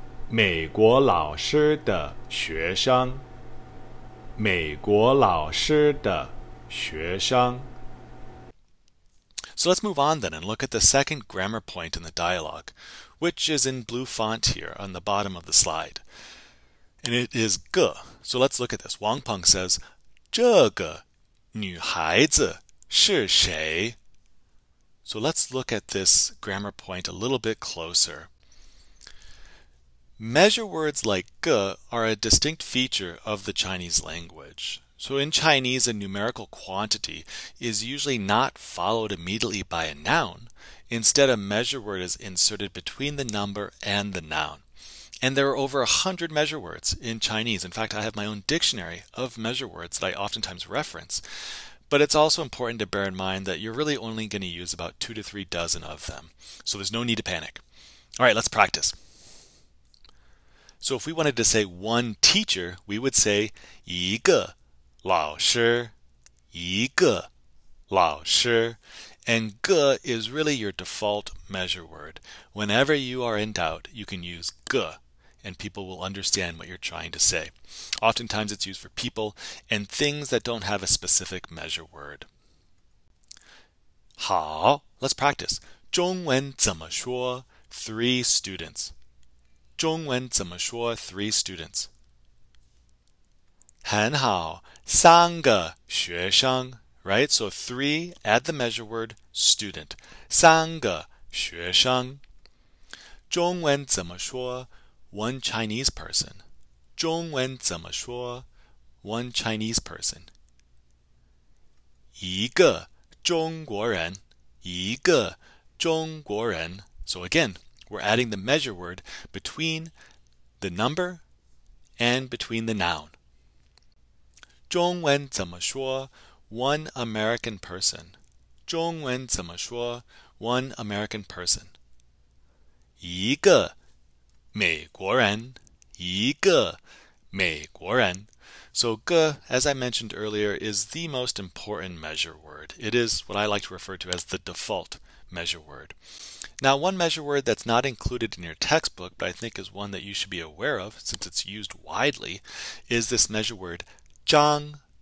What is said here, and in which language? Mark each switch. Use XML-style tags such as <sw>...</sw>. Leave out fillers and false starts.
<zh>美国老师的学生。美国老师的学生.</zh> <en>So let's move on then and look at the second grammar point in the dialogue, which is in blue font here on the bottom of the slide. And it is 个.So let's look at this. Wang Peng says,</en> <zh>这个女孩子是谁?</zh> <en>So let's look at this grammar point a little bit closer. Measure words like 个 are a distinct feature of the Chinese language. So in Chinese, a numerical quantity is usually not followed immediately by a noun. Instead, a measure word is inserted between the number and the noun. And there are over 100 measure words in Chinese. In fact, I have my own dictionary of measure words that I oftentimes reference. But it's also important to bear in mind that you're really only going to use about 2 to 3 dozen of them. So there's no need to panic. All right, let's practice. So if we wanted to say one teacher, we would say</en> <zh>一个老师. 一个老师.</zh> <en>And 个 is really your default measure word. Whenever you are in doubt, you can use 个, and people will understand what you're trying to say. Oftentimes it's used for people and things that don't have a specific measure word.</en> <zh>好,</zh> <en>let's practice.</en> <zh>中文怎么说</zh> <en>three students.</en> <zh>中文怎么说</zh> <en>three students?</en> <zh>很好，三个学生</zh> <en>right? So three, add the measure word student.</en> <zh>三个学生。中文怎么说</zh> <en>one Chinese person.</en> <zh>中文怎么说</zh> <en>one Chinese person.</en> <zh>一个中国人，一个中国人。</zh> <en>So again, we're adding the measure word between the number and between the noun.</en> <zh>中文怎么说</zh> <en>one American person.</en> <zh>中文怎么说</zh> <en>one American person.</en> <zh>一个美国人，一个美国人。</zh> <en>So 个, as I mentioned earlier, is the most important measure word. It is what I like to refer to as the default measure word. Now, one measure word that's not included in your textbook, but I think is one that you should be aware of since it's used widely, is this measure word 张。</en>